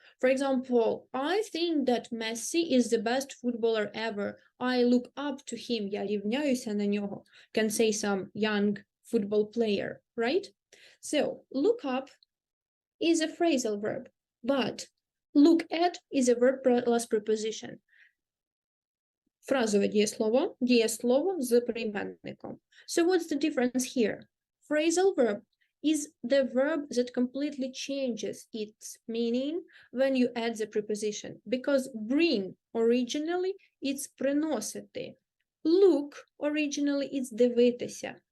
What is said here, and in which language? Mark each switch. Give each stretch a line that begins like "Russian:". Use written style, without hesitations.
English: For example, I think that Messi is the best footballer ever. I look up to him.
Ukrainian: Я рівняюся на нього.
English: Can say some young football player, right? So, look up is a phrasal verb, but look at is a verb plus preposition.
Ukrainian: Фразове дієслово з прийменником.
English: So what's the difference here? Phrasal verb is the verb that completely changes its meaning when you add the preposition, because bring originally it's приносити. Look originally it's дивитися.